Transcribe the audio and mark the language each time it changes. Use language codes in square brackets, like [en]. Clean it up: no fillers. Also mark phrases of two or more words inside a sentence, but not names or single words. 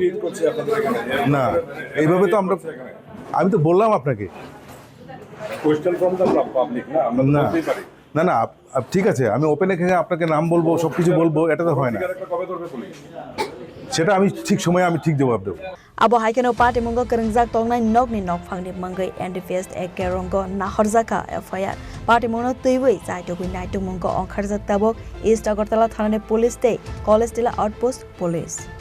[bn] না, এইভাবে তো আমি তো বললাম আপনাকে। না, ঠিক আছে, আমি ওপেন এখানে আপনাকে নাম বলবো, সবকিছু বলবো, এটা তো হয় না। সেটা আমি ঠিক সময়ে আমি ঠিক জবাব দেবো। [trp] Abo haikeno Patimwng Kwrwngjak tongnai nokni nokphangni mangai NDPS ekerongo nahorjaka FIR Patimwng twiwi jaitogui naitumungko ongkharjak tabok East Agartala Thanani Police Day CollegeTila Outpost Police.